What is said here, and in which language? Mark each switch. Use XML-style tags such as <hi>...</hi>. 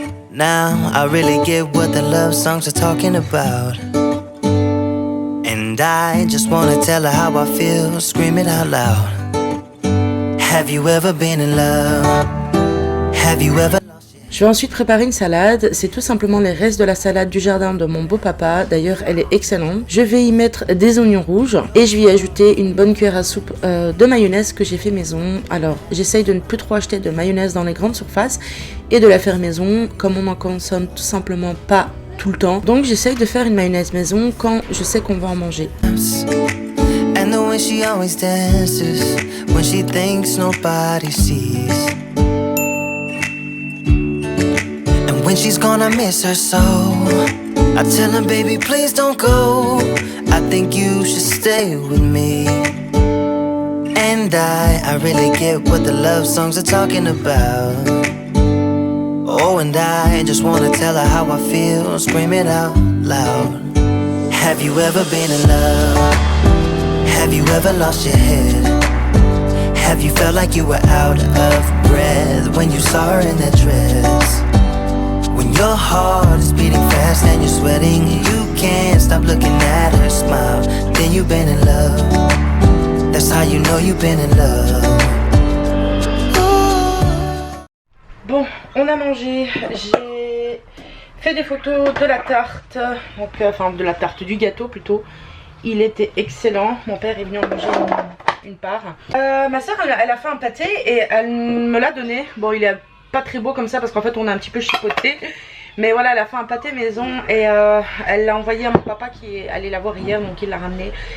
<en>Now I really get what the love songs are talking about. And I just wanna tell her how I feel, scream it out loud. Have you ever been in love? Have you ever...</en> <fr>Je vais ensuite préparer une salade, c'est tout simplement les restes de la salade du jardin de mon beau-papa, d'ailleurs elle est excellente. Je vais y mettre des oignons rouges et je vais y ajouter une bonne cuillère à soupe de mayonnaise que j'ai fait maison. Alors j'essaye de ne plus trop acheter de mayonnaise dans les grandes surfaces et de la faire maison comme on en consomme tout simplement pas tout le temps. Donc j'essaye de faire une mayonnaise maison quand je sais qu'on va en manger.</fr> <en>And the way she always dances when she thinks nobody sees. And when she's gonna miss her so, I tell her, baby, please don't go. I think you should stay with me. And I really get what the love songs are talking about. Oh, and I just wanna tell her how I feel, scream it out loud. Have you ever been in love? Have you ever lost your head? Have you felt like you were out of breath when you saw her in that dress? When your heart is beating fast and you're sweating, you can't stop looking at her smile. Then you've been in love. That's how you know you've been in love.</en> <fr>Bon, on a mangé. J'ai fait des photos de la tarte, donc, enfin de la tarte, du gâteau plutôt. Il était excellent. Mon père est venu en manger une part. Ma soeur elle a fait un pâté et elle me l'a donné. Bon, il est pas très beau comme ça parce qu'en fait on a un petit peu chipoté. Mais voilà, elle a fait un pâté maison et elle l'a envoyé à mon papa qui est allé la voir hier, donc il l'a ramené.</fr>